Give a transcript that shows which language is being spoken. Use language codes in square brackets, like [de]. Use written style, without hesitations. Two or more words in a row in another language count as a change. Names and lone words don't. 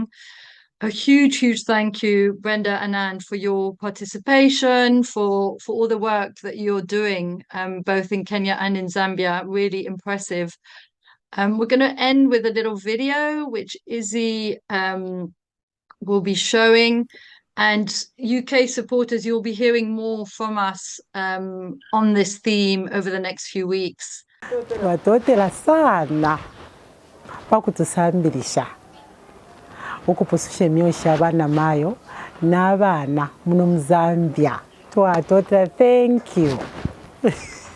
[en] A huge thank you, Brenda and Anne, for your participation, for all the work that you're doing, both in Kenya and in Zambia. Really impressive. We're going to end with a little video, which Izzy will be showing. And UK supporters, you'll be hearing more from us on this theme over the next few weeks. [bem] Watotera sana pakutusambirisha ukupusisha myosha abana mayo n'abana muno mu Zambia. Twatotera, [en] thank you.